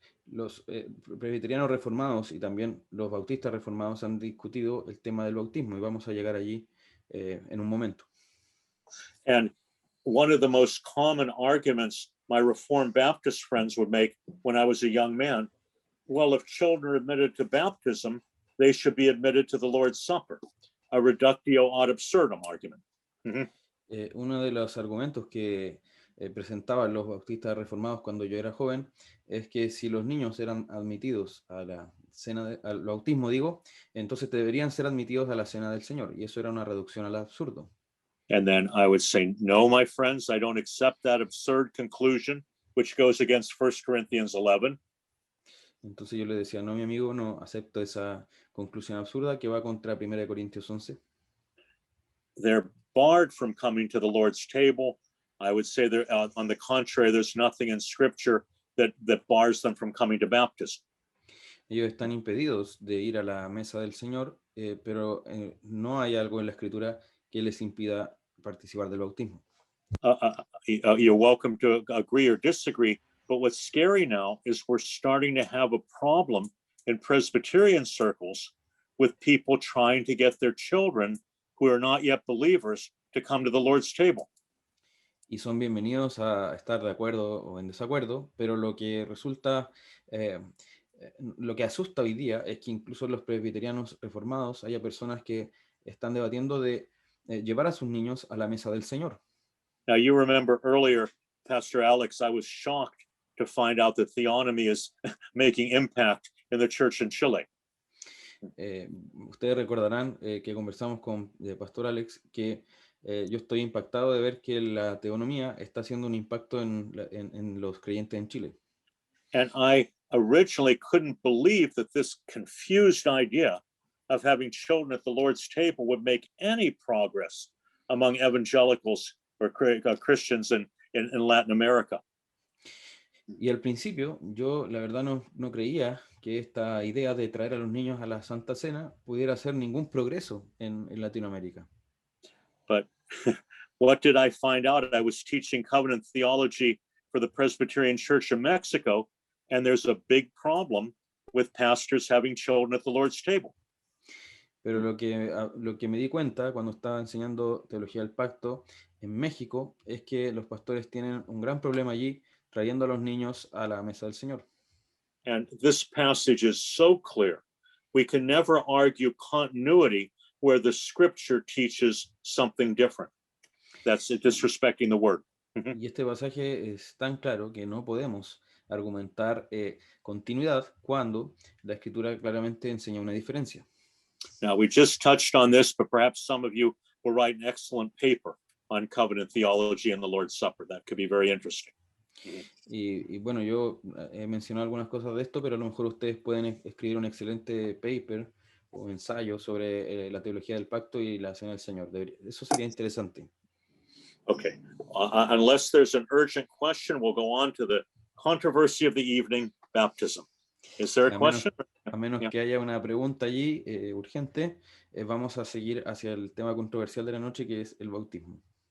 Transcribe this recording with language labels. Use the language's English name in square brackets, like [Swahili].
[Spanish] Los presbiterianos reformados y también los bautistas reformados han discutido el tema del bautismo, y vamos a llegar allí en un momento. [English] And one of the most common arguments my Reformed Baptist friends would make when I was a young man, well, if children are admitted to baptism, they should be admitted to the Lord's Supper, a reductio ad absurdum argument. [Spanish] Uno de los argumentos que presentaban los bautistas reformados cuando yo era joven es que si los niños eran admitidos a la cena, al bautismo, entonces deberían ser admitidos a la cena del Señor, y eso era una reducción al absurdo. [English] And then I would say, no, my friends, I don't accept that absurd conclusion, which goes against 1 Corinthians 11. [Spanish] Entonces yo le decía, no, mi amigo, no acepto esa conclusión absurda que va contra 1 Corintios 11. [English] They're barred from coming to the Lord's table. I would say, on the contrary, there's nothing in Scripture that bars them from coming to baptism. [Spanish] Ellos están impedidos de ir a la mesa del Señor, pero no hay algo en la Escritura que les impida participar del bautismo. [English] You're welcome to agree or disagree, but what's scary now is we're starting to have a problem in Presbyterian circles with people trying to get their children who are not yet believers to come to the Lord's table. [Spanish] Y son bienvenidos a estar de acuerdo o en desacuerdo, pero lo que resulta, lo que asusta hoy día es que incluso en los presbiterianos reformados haya personas que están debatiendo de llevar a sus niños a la mesa del Señor. [English] Now, you remember earlier, Pastor Alex, I was shocked to find out that theonomy is making impact in the church in Chile. [Spanish] Ustedes recordarán que conversamos con Pastor Alex que yo estoy impactado de ver que la teonomía está haciendo un impacto en los creyentes en Chile. [English] And I originally couldn't believe that this confused idea of having children at the Lord's table would make any progress among evangelicals or Christians in Latin America. [Spanish] Y al principio yo la verdad no creía que esta idea de traer a los niños a la Santa Cena pudiera hacer ningún progreso en Latinoamérica. [English] But what did I find out? I was teaching covenant theology for the Presbyterian Church in Mexico, and there's a big problem with pastors having children at the Lord's table. [Spanish] Pero lo que me di cuenta cuando estaba enseñando teología del pacto en México es que los pastores tienen un gran problema allí trayendo a los niños a la mesa del Señor. [English] And this passage is so clear. We can never argue continuity where the scripture teaches something different. That's disrespecting the word. [Spanish] Y este pasaje es tan claro que no podemos argumentar continuidad cuando la escritura claramente enseña una diferencia. [English] Now, we just touched on this, but perhaps some of you will write an excellent paper on covenant theology and the Lord's Supper. That could be very interesting. [Spanish] Y bueno, yo he mencionado algunas cosas de esto, pero a lo mejor ustedes pueden escribir un excelente paper o ensayo sobre la teología del pacto y la cena del Señor. Eso sería interesante. [English] Okay, unless there's an urgent question, we'll go on to the controversy of the evening, baptism. Is there a question? [Spanish] A menos que haya una pregunta allí urgente, vamos a seguir hacia el tema controversial de la noche, que es el bautismo.